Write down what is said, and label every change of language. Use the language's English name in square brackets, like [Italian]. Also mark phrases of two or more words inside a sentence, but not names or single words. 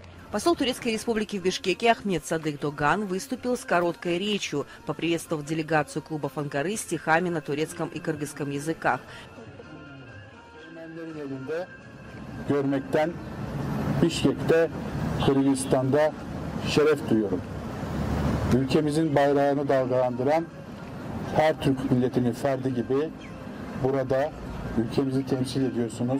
[Russian] Посол Турецкой Республики в Бишкеке Ахмед Садык Доган выступил с короткой речью, поприветствовав делегацию клубов Анкары стихами на турецком и кыргызском языках. [Turkish] Görmekten Bişkek'te, Kırgızistan'da şeref duyuyorum. Ülkemizin bayrağını dalgalandıran her Türk milletinin ferdi gibi burada ülkemizi temsil ediyorsunuz.